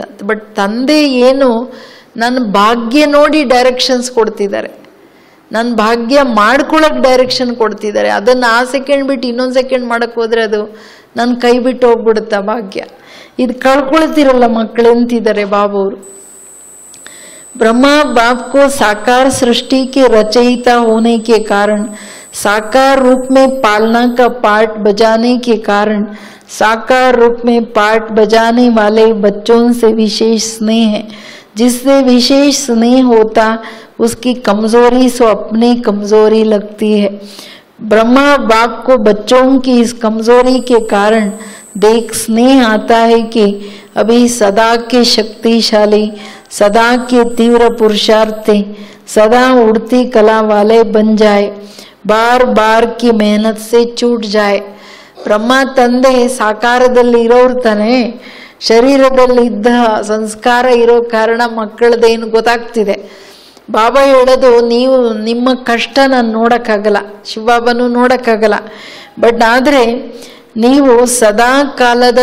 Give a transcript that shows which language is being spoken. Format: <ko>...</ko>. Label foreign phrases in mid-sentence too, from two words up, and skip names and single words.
<kn>ಬಟ್ ತಂದೆ ಏನು ನನ್ನ ಭಾಗ್ಯ ನೋಡಿ ಡೈರೆಕ್ಷನ್ಸ್ ಕೊಡ್ತಿದ್ದಾರೆ, ನನ್ನ ಭಾಗ್ಯ ಮಾಡ್ಕೊಳ್ಳೋಕೆ ಡೈರೆಕ್ಷನ್ ಕೊಡ್ತಿದ್ದಾರೆ. ಅದನ್ನು ಆ ಸೆಕೆಂಡ್ ಬಿಟ್ಟು ಇನ್ನೊಂದು ಸೆಕೆಂಡ್ ಮಾಡೋಕ್ಕೆ ಹೋದರೆ ಅದು ನನ್ನ ಕೈ ಬಿಟ್ಟು ಹೋಗ್ಬಿಡುತ್ತಾ ಭಾಗ್ಯ? ಇದು ಕಳ್ಕೊಳ್ತಿರಲ್ಲ ಮಕ್ಕಳು ಅಂತಿದ್ದಾರೆ ಬಾಬಾವ್ರು.</kn> <hi>ब्रह्मा बाप को साकार सृष्टि के रचयिता होने के कारण, साकार रूप में पालना का पार्ट बजाने के कारण, साकार रूप में पार्ट बजाने वाले बच्चों से विशेष स्नेह है. जिससे विशेष स्नेह होता उसकी कमजोरी सो अपनी कमजोरी लगती है. ब्रह्मा बाप को बच्चों की इस कमजोरी के कारण देख स्नेह आता है कि अभी सदा के शक्तिशाली, सदा के तीव्र पुरुषार्थी, सदा उड़ती कला वाले बन जाए, बार बार की मेहनत से छूट जाए.</hi> <kn>ಬ್ರಹ್ಮ ತಂದೆ ಸಾಕಾರದಲ್ಲಿ ಇರೋರು ತಾನೆ, ಶರೀರದಲ್ಲಿ ಇದ್ದ ಸಂಸ್ಕಾರ ಇರೋ ಕಾರಣ ಮಕ್ಕಳದೇನು ಗೊತ್ತಾಗ್ತಿದೆ. ಬಾಬಾ ಹೇಳೋದು, ನೀವು ನಿಮ್ಮ ಕಷ್ಟ ನಾನು ನೋಡೋಕ್ಕಾಗಲ್ಲ, ಶಿವಬಾಬನೂ ನೋಡೋಕ್ಕಾಗಲ್ಲ, ಬಟ್ ಆದರೆ ನೀವು ಸದಾ ಕಾಲದ</kn>